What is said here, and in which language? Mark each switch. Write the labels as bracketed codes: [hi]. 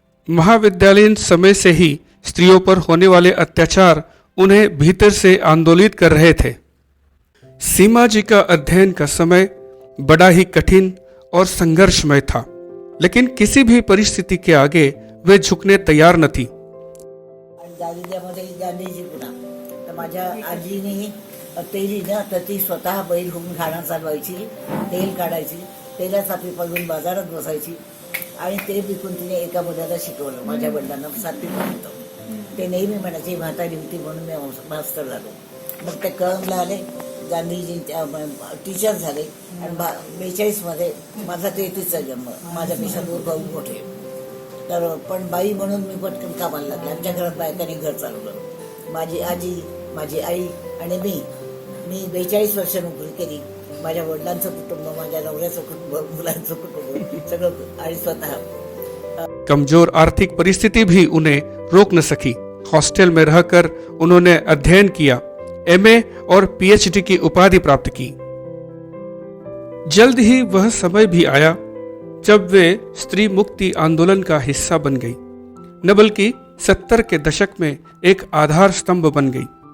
[hi] महाविद्यालयीन समय से ही स्त्रियों पर होने वाले अत्याचार उन्हें भीतर से आंदोलित कर रहे थे। सीमा जी का अध्ययन का समय बड़ा ही कठिन और संघर्षमय था, लेकिन किसी भी परिस्थिती के आगे वे झुकने तैयार न थी। [mr] गांधीजी पुन्हा तर माझ्या आजीने तेली ना तर ती स्वतः बैल होऊन घाणा चालवायची, तेल काढायची, तेलाचा पिपा घेऊन बाजारात बसायची आणि ते विकून तिने एका मुलाला शिकवलं, माझ्या वडिलांना 7वी पर्यंत। ते नेहमी म्हणायचे म्हातारी होती म्हणून मी मास्तर झालो। मग ते कळमला आले, गांधीजी टीचर झाले आणि 42 मध्ये माझा 33चा जन्म, माझ्यापेक्षा 2 भाऊ मोठे। तर पण बाई म्हणून मी पटकन कामाला लागले। आमच्या घरात बायकांनी घर चालवलं। माझी आजी, माझी आई आणि मी 42 वर्ष नोकरी केली। माझ्या वडिलांचं कुटुंब, माझ्या नवऱ्याचं कुटुंब, मुलांचं कुटुंब, सगळं आणि स्वतः। [hi] कमजोर आर्थिक परिस्थिति भी उन्हें रोक न सकी। हॉस्टल में रहकर उन्होंने अध्ययन किया, एमए और पीएचडी की उपाधि प्राप्त की। जल्द ही वह समय भी आया जब वे स्त्री मुक्ति आंदोलन का हिस्सा बन गई, न बल्कि 70 के दशक में एक आधार स्तंभ बन गई।